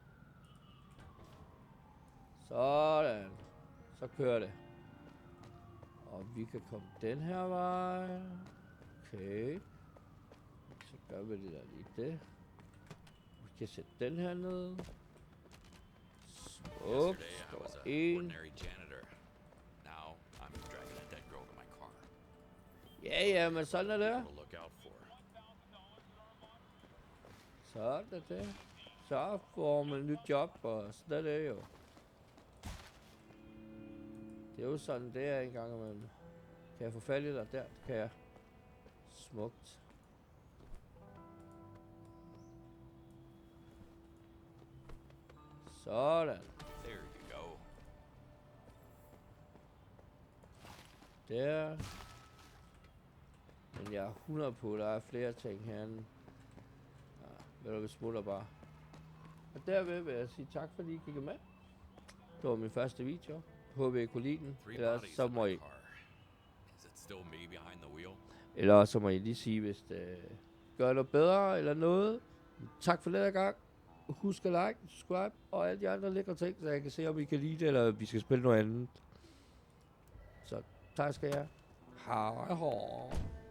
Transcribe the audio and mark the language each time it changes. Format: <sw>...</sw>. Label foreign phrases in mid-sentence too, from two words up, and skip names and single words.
<da>Sådan. Så kører det. Og vi kan komme den her vej. Okay. Så gør vi det der lige det. Vi kan sætte den her ned. Smukt.</da> <en>Yesterday, I</en> <da>Der</da> <en>was</en> <da>var</da> <en>an</en> <da>en.</da> <en>ordinary janitor. Now, I'm dragging a dead girl to my car.</en> <da>Ja, ja, men sådan er det.</da> <en>To look out for.</en> <da>Sådan er det. Så får man et nyt job, og sådan er det jo. Det er jo sådan, det er engang, man kan jeg få fat i dig der. Det kan jeg. Smukt. Sådan.</da> <en>There you go.</en> <da>Der. Men jeg er 100 på, der er flere ting herinde. Ja, ved du, vi smutter bare. Og derved vil jeg sige tak, fordi I kiggede med. Det var min første video. Håber I kunne lide den. 3 Ellers</da> <en>bodies</en> <da>så</da> <en>in</en> <da>må</da> <en>my</en> <da>I,</da> <en>car. Is it still me behind the wheel?</en> <da>eller så må I lige sige, hvis det gør noget bedre eller noget. Tak for den gang. Husk at</da> <en>like, subscribe</en> <da>og alle de andre lækre ting, så jeg kan se, om I kan lide det, eller vi skal spille noget andet. Så tak skal jeg. Hej hej.</da>